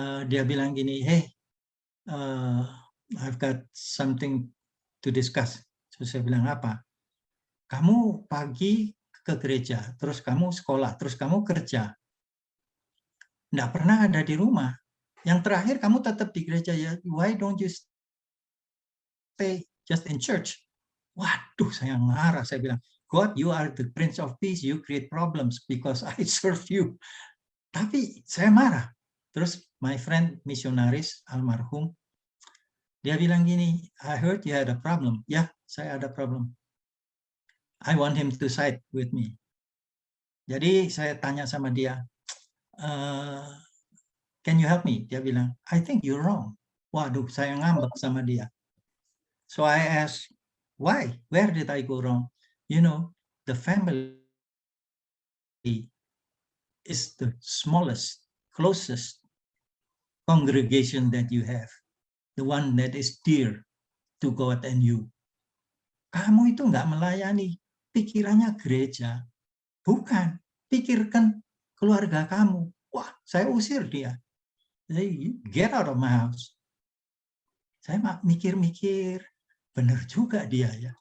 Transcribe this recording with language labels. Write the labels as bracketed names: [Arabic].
[English] Dia bilang gini, hey, I've got something to discuss. [Indonesian] Terus saya bilang, apa? Kamu pagi ke gereja, terus kamu sekolah, terus kamu kerja. Nggak pernah ada di rumah. Yang terakhir kamu tetap di gereja, ya. [English] Why don't you stay just in church? Waduh, saya marah. Saya bilang, God, you are the Prince of Peace, you create problems because I serve you. [Indonesian] Tapi saya marah. Terus my friend misionaris almarhum, dia bilang gini, I heard you had a problem. [English] Ya, saya ada problem. I want him to side with me. [Indonesian] Jadi saya tanya sama dia, can you help me? Dia bilang, I think you're wrong. Waduh, saya ngambek sama dia. [English] So I asked, why? Where did I go wrong? You know, the family is the smallest, closest congregation that you have. The one that is dear to God and you. [Indonesian] Kamu itu nggak melayani, pikirannya gereja. Bukan, pikirkan keluarga kamu. Wah, saya usir dia. Get out of my house. Saya mikir-mikir, benar juga dia ya.